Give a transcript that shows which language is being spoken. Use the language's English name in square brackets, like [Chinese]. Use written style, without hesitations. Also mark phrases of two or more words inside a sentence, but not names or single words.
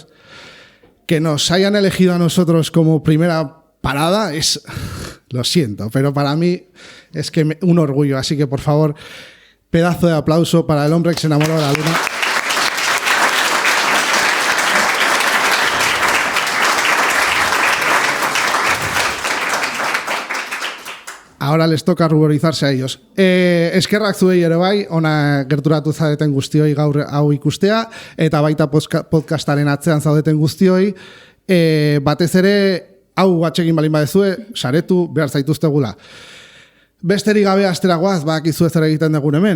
[Spanish] Que nos hayan elegido a nosotros como primera parada es, lo siento, pero para mí es que un orgullo. Así que, por favor, pedazo de aplauso para el hombre que se enamoró de la luna. Ahora les toca ruborizarse a ellos. [Basque] Eskerrak zuei ere bai, ona gerturatu zaudeten guztioi gaur hau ikustea, eta baita podcastaren atzean zaudeten guztioi, batez ere, hau atsegin balin badezue, saretu behar zaituztegula. Besterik gabe asteragoaz, bakizu zer egiten dugun hemen.